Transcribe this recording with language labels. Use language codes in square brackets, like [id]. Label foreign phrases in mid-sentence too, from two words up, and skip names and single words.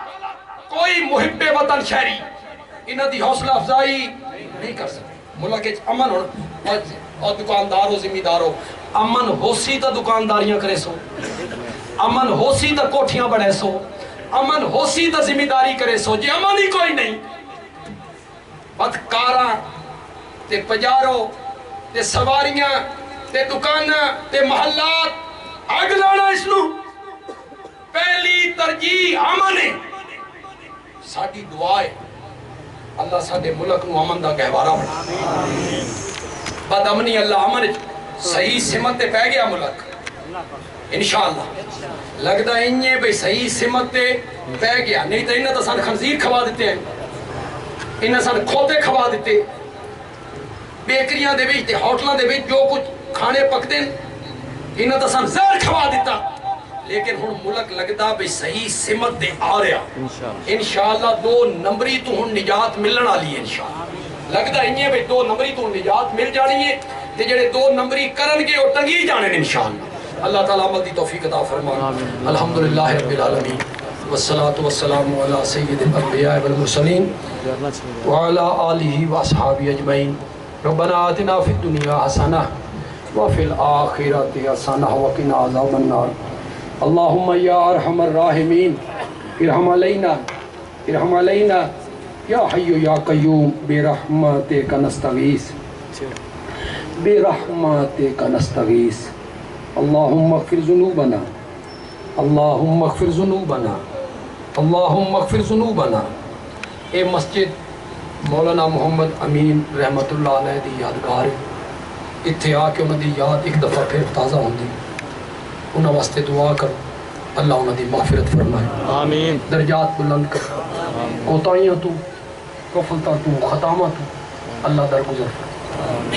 [pa] کوئی محب وطن شہری انہاں دی حوصلہ افزائی نہیں کر سکتے۔ [skr] ملک امن ہونا اور دکاندار و ذمہ دارو، امن ہو سی تا دکانداریاں کرے سو، امن ہو سی تا کوٹھیاں بڑھے سو، امن ہو سی تا ذمہ داری کرے سو۔ [pa] جی امن ہی کوئی نہیں، بدکاراں تے پجارو تے سواریاں تے دکاناں تے محلات اگ لانا اس نو پہلی ترجیح امن ہے۔ ساڈی دعا ہے اللہ ساڈے ملک نو امن دا گہوارہ بنا۔ بد امنی اللہ امن صحیح سمت تے پہ گیا ملک انشاءاللہ۔ لگدا انجے بھئی صحیح سمت تے پہ گیا، نہیں تو انہاں تو سان خنزیر کھوا دیتے ہیں، انہاں سان کھوتے کھوا دیتے، بیکریاں دے وچ تے ہوٹلاں دے وچ جو کچھ کھانے پکتے ہیں انہاں تو سان زہر کھوا دیتا۔ لیکن ہن ملک لگدا بھئی صحیح سمت تے آ رہا انشاءاللہ۔ 2 نمبری تو ہن نجات ملن والی ہے انشاءاللہ۔ لگدا انجے بھئی 2 نمبری تو نجات مل جانی ہے تے جڑے 2 نمبری کرن گے او ٹنگی جانے انشاءاللہ۔ اللہ تعالیٰ عمل دی توفیق عطا فرمائے۔ [ar] الحمدللہ رب العالمین والصلاة والسلام علی سید الانبیاء والمرسلین وعلی آلہ واصحابہ اجمعین۔ ربنا آتنا فی الدنیا حسنہ وفی الآخرۃ حسنہ وقنا عذاب النار۔ اللہم یا ارحم الراحمین ارحم علینا ارحم علینا یا حی یا قیوم برحمتک نستغیث برحمتک نستغیث۔ اللہم اغفر ذنوبنا اللہم اغفر ذنوبنا اللہم اغفر ذنوبنا۔ [pa] اے مسجد مولانا محمد امین رحمت اللہ علیہ دی یادگار ہے، اتھے آ کے انہوں دی یاد ایک دفعہ پھر تازہ ہوندی، انہوں واسطے دعا کرو اللہ انہوں دی مغفرت فرمائے، آمین، درجات بلند کر، کوتاہیاں تو غفلتاں تو خطامہ تو اللہ درگزر فرمائے۔